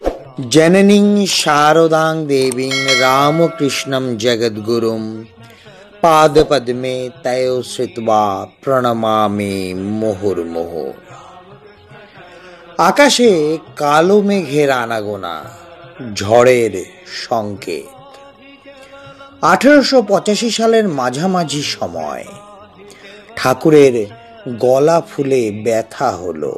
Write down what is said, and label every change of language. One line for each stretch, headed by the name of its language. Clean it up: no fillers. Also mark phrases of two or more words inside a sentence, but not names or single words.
Sanskrit: जननीं शारदां देवीं रामकृष्णं जगद्गुरुं पादपद्मे तयो श्रित्वा প্রণমামি মুহুর্মুহু।
Bangla: আকাশে কালো মেঘের আনাগোনা, ঝড়ের সংকেত। 1885 সালের মাঝামাঝি সময় ঠাকুরের গলা ফুলে ব্যথা হলো।